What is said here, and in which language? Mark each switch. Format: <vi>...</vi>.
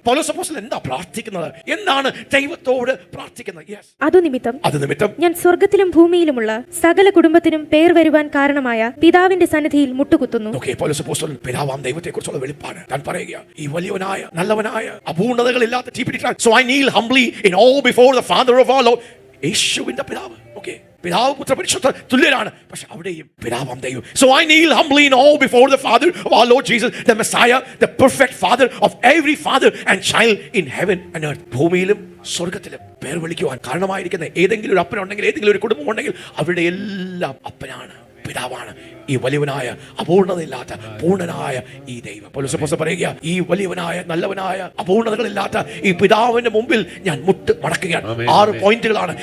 <ml>പൗലോസ് അപ്പോസ്തലൻ എന്താ പ്രാർത്ഥിക്കുന്നത്? എന്താണ് ദൈവത്തോട് പ്രാർത്ഥിക്കുന്നത്? യെസ്, അത് നിമിത്തം ഞാൻ സ്വർഗ്ഗത്തിലും ഭൂമിയിലുമുള്ള സകല കുടുംബത്തിനും പേർ വരുവാൻ കാരണമായ പിതാവിന്റെ സന്നിധിയിൽ മുട്ടുകുത്തുന്നു. പൗലോസ് അപ്പോസ്തലൻ പിതാവാം ദൈവത്തെക്കുറിച്ചുള്ള വെളിപ്പാട് താൻ പറയുക. ഈ വലിയവനായ, നല്ലവനായ, അപൂർണതകളില്ലാത്ത</ml> <en>So I kneel humbly in awe before the Father of our Lord.</en> <ml>യേശുവിന്റെ പിതാവ്. പിതാവ്, പുത്ര, പരിശുദ്ധ തുല്യരാണ്. പക്ഷെ അവിടെയും പിതാവാം ദൈവം.</ml> <en>So I kneel humbly in awe before the Father of our Lord Jesus, the Messiah, the perfect Father of every father and child in heaven and earth.</en> <ml>ഭൂമിയിലും സ്വർഗത്തിലും പേർ വിളിക്കുവാൻ കാരണമായിരിക്കുന്ന ഏതെങ്കിലും ഒരു അപ്പനുണ്ടെങ്കിൽ, ഏതെങ്കിലും ഒരു കുടുംബം ഉണ്ടെങ്കിൽ അവരുടെ എല്ലാം അപ്പനാണ്, പിതാവാണ് ഈ വലിയവനായ അപൂർണതയില്ലാത്ത പൂർണ്ണനായ ഈ ദൈവം. പൗലോസ് അപ്പോസ്തലൻ പറയുക, ഈ വലിയവനായ നല്ലവനായ അപൂർണതകളില്ലാത്ത ഈ പിതാവിന്റെ മുമ്പിൽ ഞാൻ മുട്ട് മടക്കുകയാണ്. 6 പോയിന്റുകളാണ്.</ml>